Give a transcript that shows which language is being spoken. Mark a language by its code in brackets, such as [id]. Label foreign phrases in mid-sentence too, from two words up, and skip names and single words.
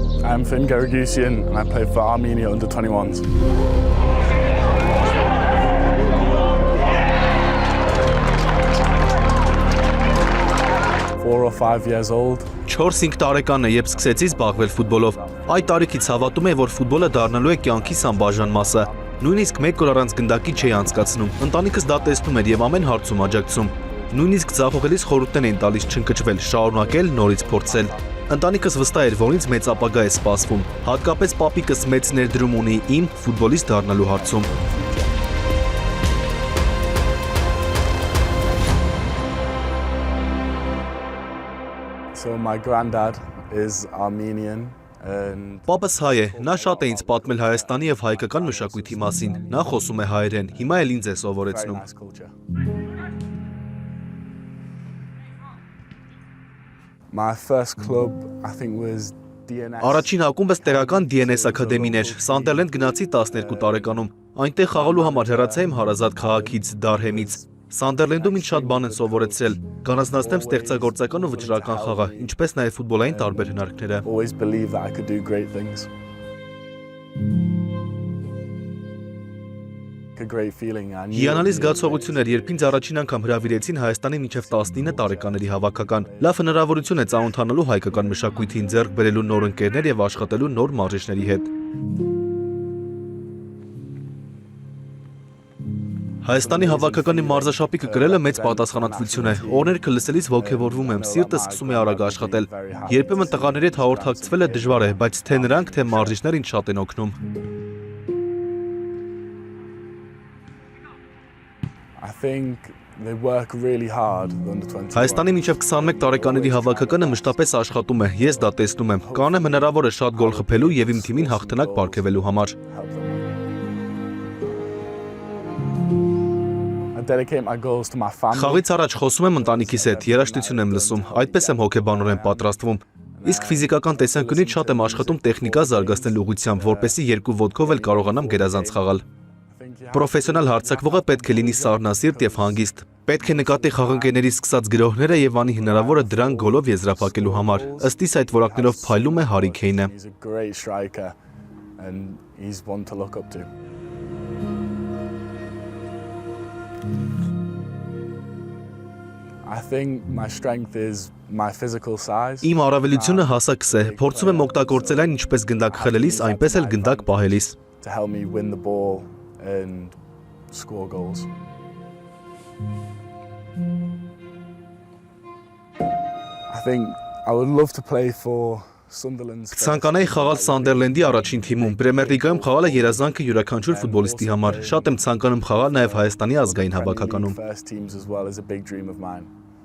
[en] I'm Finn Garagusian and I play for Armenia under 21s. Four or 5 years old. [hy] 4-5 տարեկան է, երբ սկսեցի զբաղվել ֆուտբոլով։ Այդ տարիքից հավատում եմ, որ ֆուտբոլը դառնալու է կյանքիս անբաժան մասը։ Նույնիսկ մեկ օր առանց գնդակի չէի անցկացնում։ Ընտանիքս դա տեսնում էր եւ ամեն հարցում աջակցում։ Նույնիսկ ձախողելիս խորհուրդներ էին տալիս չընկճվել, շարունակել, նորից փորձել։ Ընտանիքս վստահ էր, որ ինձ մեծ ապագա է սպասվում։ Հատկապես պապիկս մեծ ներդրում ունի իմ ֆուտբոլիստ դառնալու հարցում։ [en] So my granddad is Armenian and [hy] Պապս հայ է, նա շատ է ինձ պատմել Հայաստանի եւ հայկական մշակույթի մասին։ Նա խոսում է հայերեն, հիմա էլ ինձ է [en] very [hy] սովորեցնում։ [en] nice culture. My first club I think was DNS. [hy] Առաջին ակումբս տեղական DNS ակադեմին էր։ Սանդերլենդ գնացի 12 տարեկանում։ Այնտեղ խաղալու համար հեռացա իմ հարազատ քաղաքից Դարհեմից։ Սանդերլենդում ինձ շատ բան են սովորեցրել։ Կանացնացնեմ ստեղծագործական ու վճռական խաղը, ինչպես նաև ֆուտբոլային տարբեր հնարքները։ [en] Always believed that I could do great things. A great feeling. I knew [hy] Հիանալի զգացողություն էր, երբ ինձ առաջին անգամ հրավիրեցին Հայաստանի մինչև 19 տարեկաների հավաքական։ Լավ հնարավորություն է ծանոթանալու հայկական մշակույթին, ձեռք բերելու նոր ընկերներ եւ աշխատելու նոր մարզիչների հետ։ Հայաստանի հավաքականի մարզաշապիկը կրելը մեծ պատասխանատվություն է։ Օրերքը լսելիս ոգևորվում եմ, սիրտը սկսում է արագ աշխատել։ Երբեմն տղաների հետ հաղորդակցվելը դժվար է, բայց թե նրանք, թե մարզիչները ինձ շատ են օգնում։ [en] I think they work really hard under 21. [hy] Հայաստանի մինչև 21 տարեկաների հավաքականը մշտապես աշխատում է, ես դա տեսնում եմ։ Կանեմ հնարավոր է շատ գոլ խփելու եւ իմ թիմին հաղթանակ պարգևելու համար։ [en] Help them. I dedicate my goals to my family. [hy] Խաղից առաջ խոսում եմ ընտանիքիս հետ, երաժշտություն եմ լսում, այդպես եմ հոգեբանորեն պատրաստվում։ Իսկ ֆիզիկական տեսանկյունից շատ եմ աշխատում տեխնիկա զարգացնել ուղղությամբ, որպեսզի երկու ոտքով էլ կարողանամ գերազանց խաղալ։ Պրոֆեսիոնալ հարձակվողը պետք է լինի սառնասիրտ եւ հանգիստ։ Պետք է նկատի խաղընկերների սկսած գրոհները եւ անի հնարավորը դրան գոլով եզրափակելու համար։ Ըստ իս այդ որակներով փայլում է Հարի Քեյնը։ [en] He's a great striker and he's one to look up to. I think my strength is my physical size. [hy] Իմ առավելությունը հասակս է, փորձում եմ օգտագործել այն ինչպես գնդակ խլելիս, այնպես էլ գնդակ պահելիս։ [en] To help me win the ball and score goals. I think I would love to play for Sunderland. [hy] Ցանկանայի խաղալ Սանդերլենդի առաջին թիմում, Պրեմիեր լիգայում խաղալը երազանքը յուրաքանչյուր ֆուտբոլիստի համար։ Շատ եմ ցանկանում խաղալ նաև Հայաստանի ազգային հավաքականում։ [en] First teams as well is a big dream of mine.